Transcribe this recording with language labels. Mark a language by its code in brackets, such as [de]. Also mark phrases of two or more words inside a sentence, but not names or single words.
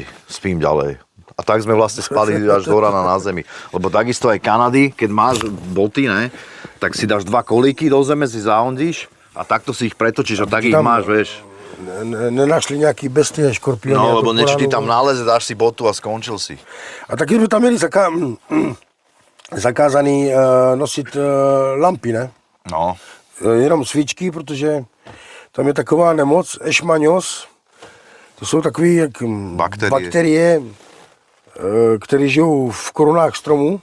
[sk] Spím ďalej. A tak sme vlastne spali až do rana na zemi. Lebo takisto aj Kanady, keď máš boty, ne? Tak si dáš 2 kolíky do zeme, si zahondíš a takto si ich pretočíš a tak ich máš, vieš. Nenašli nejaký bestie škorpióny. No, lebo niečo ti tam náleze, dáš si botu a skončil si. [cs] A taky sme tam měli zakázaný nosit lampy, ne? No. Jenom svíčky, protože tam je taková nemoc, ešmaňos. To jsou takové jak bakterie, které žijou v korunách stromů.